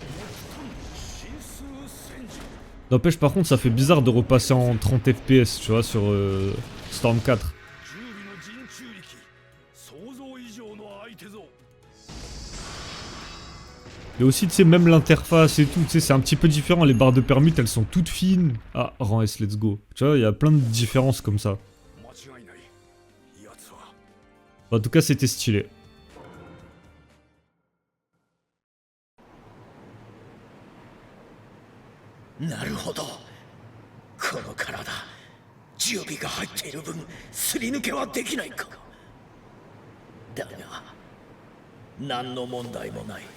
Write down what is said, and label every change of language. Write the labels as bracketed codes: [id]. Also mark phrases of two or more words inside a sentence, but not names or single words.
[fr] N'empêche, par contre, ça fait bizarre de repasser en 30 FPS, tu vois, sur Storm 4. Et aussi, tu sais, même l'interface et tout, tu sais, c'est un petit peu différent. Les barres de permute, elles sont toutes fines. Ah, rang S, [en] let's go. [fr] Tu vois, il y a plein de différences comme ça. En tout cas, c'était stylé. [ja] Naruhodo. この体、準備が入っている分、すり抜けはできないか。だが、何の問題もない。